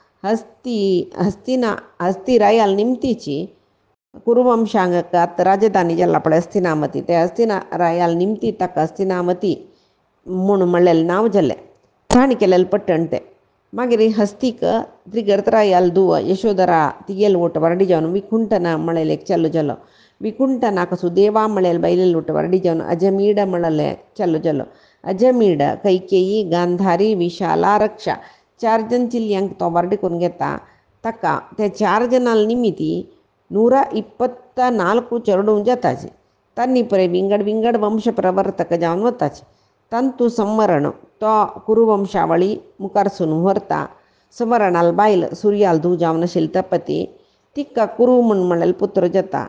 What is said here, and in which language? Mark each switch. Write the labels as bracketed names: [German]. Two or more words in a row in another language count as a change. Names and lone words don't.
[Konkani] हस्ती रायाल निमतीची कुरुवंशांगक आतां राजधानी जाल्ला पळय हस्तिनामती ते हस्तिना रायाल निमती ताका हस्तिनामती म्हूण म्हणलेलें नांव जालें. ठाण केलेलें पट्टण तें. मागीर हस्तीक त्रिगर्तरायाल धुव यशोधरा तिगेल ओट वरडी जावन विकुंठना म्हळेल एक चल्लू जालो. विकुंठनाक सुदेवा म्हळेल बायलेल ओट वरडी जावन अजमीड म्हळेलें चल्लू जालो. अजमीड कैकेयी गांधारी विशाला रक्षा 4 जन चिल्यांक तो वरडी करून घेता. ताका त्या 4 जनाल निमिती 124 चेडूं जाताचे. तांणी पळय विंगड वंश प्रवर्तक जावन वताचे. तांतू संवरण तो कुरुवंशावळी मुखारसून व्हरता. संवरणाल बायल सुर्याल धू जावन आशिल्ली तपती तिका कुरू म्हूण म्हणलेल पुत्र जाता.